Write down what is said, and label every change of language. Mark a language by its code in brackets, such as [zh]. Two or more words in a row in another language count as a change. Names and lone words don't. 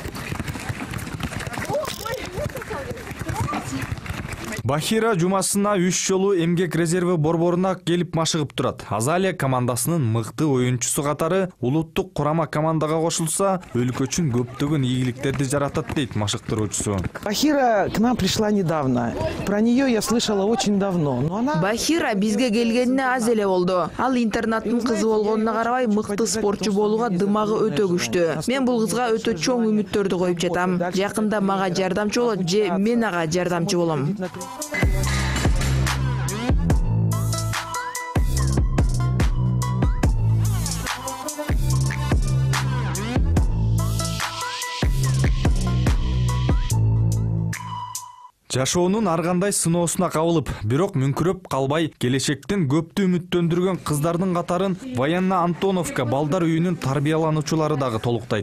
[ky] Бахира жумасына 3 жолу эмгек резерви борборуна келип машыгып турат. Азалия командасынын мыкты оюнчусу катары улуттук курама командага кошулса, өлкө үчүн көптөгөн ийгиликтерди жаратат дейт машыктыруучусу. [ru] Бахира к нам пришла недавно. Про нее я слышала очень давно. [ky] Бахира бизге келгенине аз эле болду. Ал интернаттын кызы болгонуна карабай мыкты спортчу болууга дымагы өтө күчтүү. Мен бул кызга өтө чоң үмүттөрдү коюп жатам. Жакында мага жардамчы болот же мен ага жардамчы болом. Жашоонун ар кандай сыноосуна кабылып, бирок мүңкүрөп калбай, келечектен көптү үмүттөндүргөн кыздардын катарын Военна Антоновка балдар үйүнүн тарбиялануучулары дагы толуктайт.